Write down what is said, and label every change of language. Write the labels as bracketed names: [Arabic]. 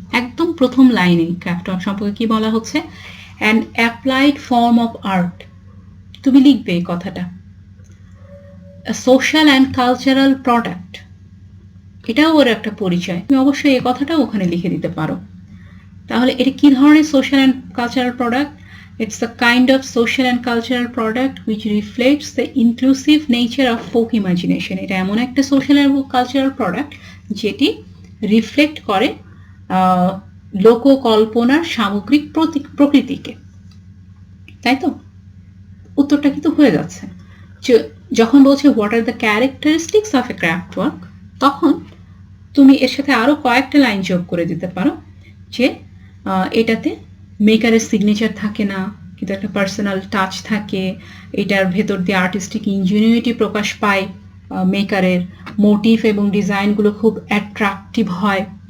[Bangla] একদম প্রথম লাইনে ক্রাফট ওয়ার্ক সম্পর্কে কি বলা হচ্ছে, [English] An applied form of art. [Bangla] তুমি লিখবে এই কথাটা। [English] social and cultural product, [Bangla] এটাও ওর একটা পরিচয়, তুমি অবশ্যই এই কথাটাও ওখানে লিখে দিতে পারো। তাহলে এটা কি ধরনের [English] Social and cultural product? It's a kind of social and cultural product which reflects the inclusive nature of folk imagination. [Bangla] এটা এমন একটা [English] social and cultural product [Bangla] যেটি রিফ্লেক্ট করে লোককল্পনার সামগ্রিক প্রকৃতিকে। তাই তো? উত্তরটা কিন্তু হয়ে যাচ্ছে। যখন বলছে [English] what are the characteristics of a craft work, [Bangla] তখন তুমি এর সাথে আরো কয়েকটা লাইন যোগ করে দিতে পারো যে এটাতে মেকারের সিগনেচার থাকে না, কিন্তু একটা পার্সোনাল টাচ থাকে, এটার ভেতর দিয়ে আর্টিস্টিক ইনজেনিউইটি প্রকাশ পায়, মেকারের মোটিভ এবং ডিজাইনগুলো খুব অ্যাট্রাকটিভ হয়।